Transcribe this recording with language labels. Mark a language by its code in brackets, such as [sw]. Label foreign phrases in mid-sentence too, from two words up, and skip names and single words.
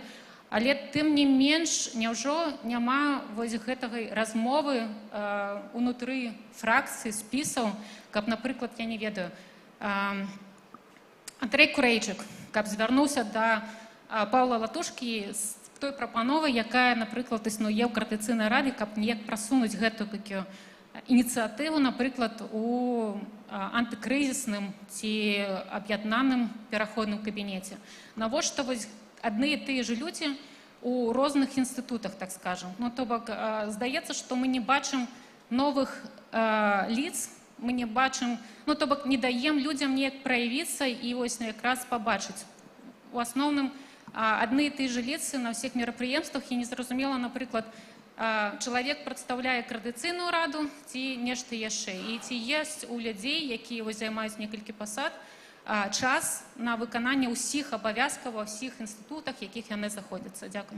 [be] Але тым не менш, няўжо няма вось гэтага размовы унутры фракцыі, спісаў, каб, напрыклад, я не ведаю, Андрэй Курэйчык, каб звярнуўся да Паўла Латушкі з той прапановай, якая, напрыклад, існуе ў коордынацыйнай радзе, каб неяк прасунуць гэтую ініцыятыву, напрыклад, у антыкрызісным ці аб'яднаным пераходным кабінеце. Навошта вось [ru] одни и те же люди у розных институтах, так скажем. [be] Ну, то бок, здаецца, што мы не бачым новых лиц, мы не бачым, ну, то бок, [ru] не даем людям неяк проявиться и [be] вось якраз побачыць. У асноўным, [ru] одни и те же лица на всех [be] мерапрыемствах, і незразумела, напрыклад, чалавек прадстаўляе коордынацыйную раду ці нешта яшчэ. І ці ёсць у людзей, якія вось займаюць некалькі пасад, час на выкананне ўсіх абавязкаў ва ўсіх інстытутах, якіх яны заходзяцца. Дзякуй.